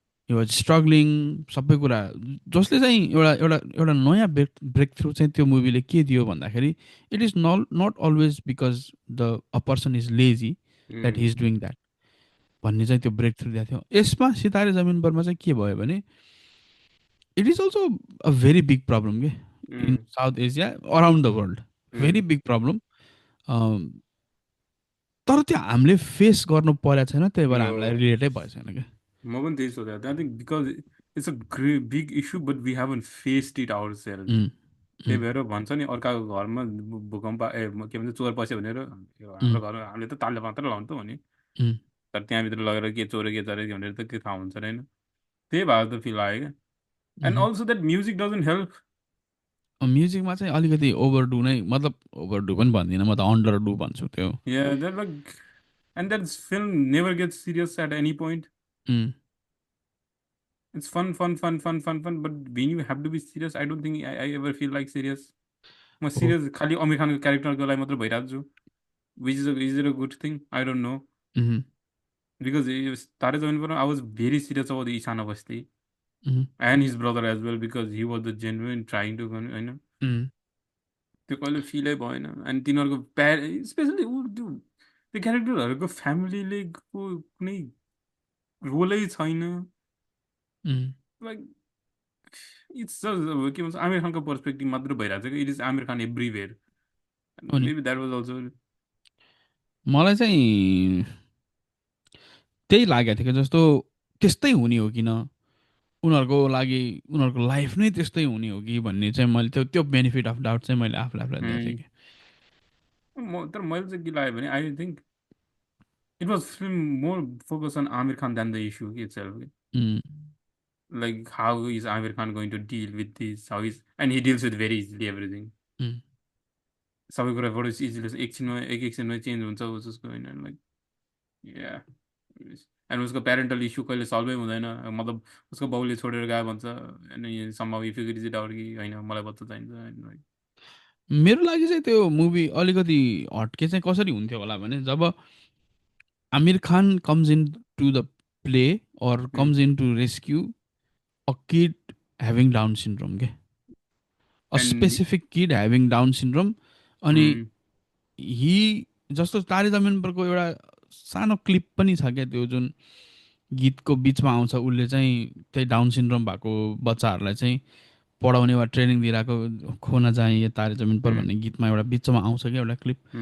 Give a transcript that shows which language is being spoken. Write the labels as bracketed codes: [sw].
[en] he was struggling, [ne] सबै कुरा। जसले चाहिँ एउटा नयाँ ब्रेक थ्रु चाहिँ त्यो मुभीले के दियो भन्दाखेरि, [en] it is not always because a person is lazy that he is doing that [ne] भन्ने चाहिँ त्यो ब्रेक थ्रु दिएको थियो। यसमा सितारे जमिन परमा चाहिँ के भयो भने, [en] It is also a very big problem के in south Asia, around the world, very big problem. [ne] तर त्यो हामीले फेस गर्नु परेको छैन, त्यही भएर हामीलाई रिलेटै भएको छैन क्या। म पनि त्यही सोचेको थिएँ [en] I think because it's a big issue but we haven't faced it our self um, [ne] त्यही उम्, भएर भन्छ नि अर्काको घरमा भूकम्प के भन्छ चोर पस्यो भनेर यो उम्, हाम्रो घरमा हामीले त ताले मात्र लाउनु त भने उम्, तर त्यहाँभित्र लगेर के चोऱ्यो के चोऱ्यो भनेर त के थाहा हुन्छ र होइन त्यही भएर त फिल आयो क्या एन्ड उम्। [en] also that music doesn't help [ne] म्युजिकमा चाहिँ अलिकति ओभरडु नै, मतलब ओभरडु पनि भन्दिनँ म त, अन्डरडु भन्छु त्यो। [en] yeah that like and that film never get serious at any point um, it's fun but been you have to be serious I don't think I ever feel like serious म [ne] हो। [en] serious [ne] खालि अमिर खानको क्यारेक्टरको लागि मात्र भइरहेको छु [en] which is a good thing I don't know um, because Taare Zameen Par I was very serious about Ishaan Awasthi um, and his brother as well because he was the genuine trying to होइन um, [ne] त्यो कहिले फिलै भएन अनि तिनीहरूको स्पेसली ऊ त्यो क्यारेक्टरहरूको फ्यामिलीले को कुनै रोलै छैन उम्। [en] like it's just [ne] के भन्छ आमिर खानको पर्सपेक्टिभ मात्र भइरहेको छ कि [en] it is Aamir Khan everywhere [ne] हो नि। [en] maybe that was also [ne] मलाई चाहिँ त्यही लागेको थियो कि जस्तो त्यस्तै हुने हो किन, उनीहरूको लागि उनीहरूको लाइफ नै त्यस्तै हुने हो कि भन्ने चाहिँ मैले त्यो त्यो बेनिफिट अफ डाउट चाहिँ मैले आफूलाई आफूलाई दिएको थिएँ कि। तर मैले चाहिँ के लाग्यो भने [en] I think it was film more focus on Aamir Khan then the issue कि itself um, like how is Amir Khan going to deal with this? How is and he deals with very easily everything. Um, [ne] सबै कुराबाट easily एकछिनमा एकछिनमै change हुन्छ उसको होइन लाइक या एन्ड उसको प्यारेन्टल इस्यु कहिले सल्भै हुँदैन मतलब उसको बाउले छोडेर गयो भन्छ अनि सम्भव [en] if it is out [ne] कि होइन मलाई बच्चा चाहिन्छ होइन मेरो लागि चाहिँ त्यो मुभी अलिकति हट्के चाहिँ कसरी हुन्थ्यो होला भने, जब Aamir Khan [en] comes in to the play or comes in to rescue a kid having Down syndrome [ne] के, a [en] And specific kid having Down syndrome। [ne] अनि हि जस्तो तारे जमिन परको एउटा सानो क्लिप पनि छ क्या, त्यो जुन गीतको बिचमा आउँछ, उसले चाहिँ त्यही डाउन सिन्ड्रोम भएको बच्चाहरूलाई चाहिँ पढाउने वा ट्रेनिङ दिइरहेको, खोना जाए ये तारे जमिन पर भन्ने गीतमा एउटा बिचमा आउँछ क्या एउटा क्लिप।